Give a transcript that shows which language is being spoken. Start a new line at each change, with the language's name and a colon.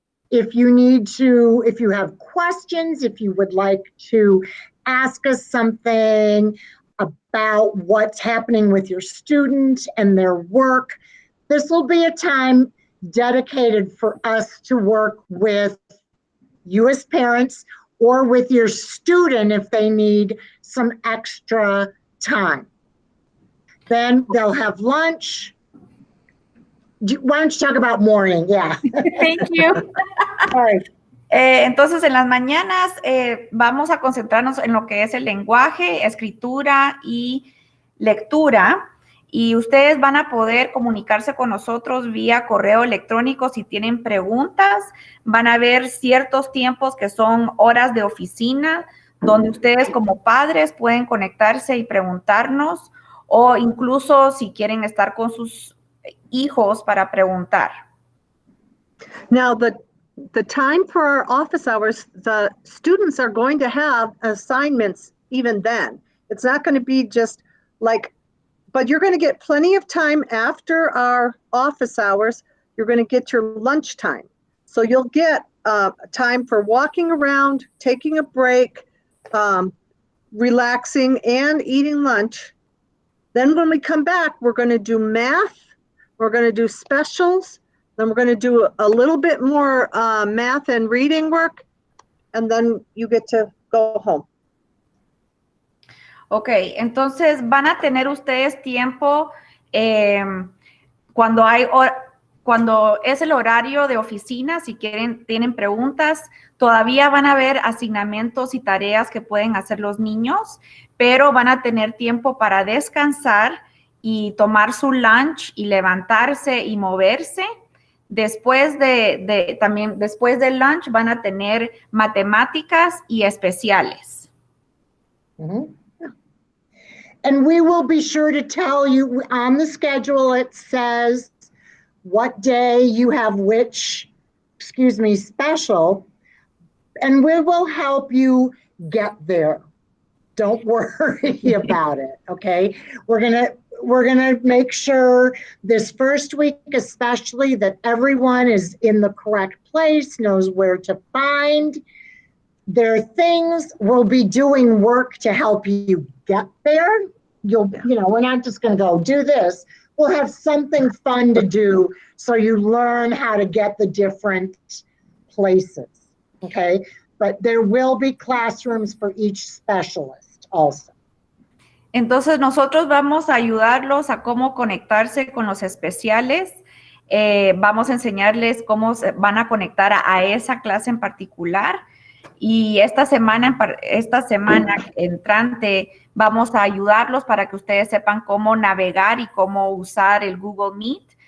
English: If you have questions, if you would like to ask us something about what's happening with your student and their work, this will be a time dedicated for us to work with you as parents or with your student if they need some extra time. Then they'll have lunch. Why don't you talk about morning? Yeah. Thank you. All right.
Spanish: Entonces, en las mañanas vamos a concentrarnos en lo que es el lenguaje, escritura y lectura. Y ustedes van a poder comunicarse con nosotros vía correo electrónico si tienen preguntas. Van a haber ciertos tiempos que son horas de oficina, donde ustedes como padres pueden conectarse y preguntarnos, o incluso si quieren estar con sus hijos para preguntar.
English: Now, the time for our office hours, the students are going to have assignments even then. It's not going to be just like, but you're going to get plenty of time after our office hours. You're going to get your lunch time. So you'll get time for walking around, taking a break, relaxing, and eating lunch. Then when we come back, we're going to do math, we're going to do specials, then we're going to do a little bit more math and reading work, and then you get to go home.
Spanish: Ok, entonces van a tener ustedes tiempo cuando es el horario de oficina, si tienen preguntas, todavía van a haber asignamientos y tareas que pueden hacer los niños, pero van a tener tiempo para descansar y tomar su lunch y levantarse y moverse. Después después del lunch van a tener matemáticas y especiales. Mm-hmm.
English: And we will be sure to tell you on the schedule, it says what day you have which, special, and we will help you get there. Don't worry about it, okay? We're gonna make sure this first week especially that everyone is in the correct place, knows where to find their things. We'll be doing work to help you get there. We're not just gonna go do this. We'll have something fun to do so you learn how to get the different places, okay? But there will be classrooms for each specialist also.
Spanish: Entonces, nosotros vamos a ayudarlos a cómo conectarse con los especiales. Vamos a enseñarles cómo se van a conectar a esa clase en particular. Y esta semana entrante vamos a ayudarlos para que ustedes sepan cómo navegar y cómo usar el Google Meet.